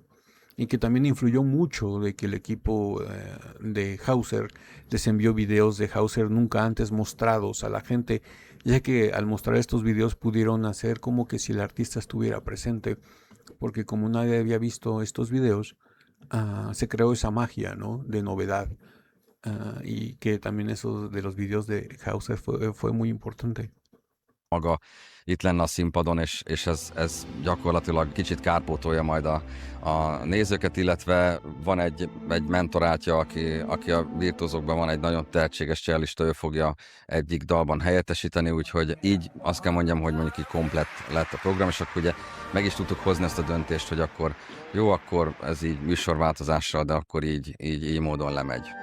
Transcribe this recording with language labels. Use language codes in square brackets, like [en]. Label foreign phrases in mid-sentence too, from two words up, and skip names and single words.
[es] Y que también influyó mucho de que el equipo de Hauser les envió videos de Hauser nunca antes mostrados a la gente, ya que al mostrar estos videos pudieron hacer como que si el artista estuviera presente, porque como nadie había visto estos videos, se creó esa magia, ¿no? De novedad, y que también eso de los videos de Hauser fue muy importante. [hu] Maga itt lenne a színpadon, és ez gyakorlatilag kicsit kárpótolja majd a nézőket, illetve van egy mentorátja, aki a virtuózokban van egy nagyon tehetséges csellista, ő fogja egyik dalban helyettesíteni, úgyhogy így azt kell mondjam, hogy mondjuk így komplett lett a program, és akkor ugye meg is tudtuk hozni ezt a döntést, hogy akkor jó, akkor ez így műsorváltozással, de akkor így módon lemegy.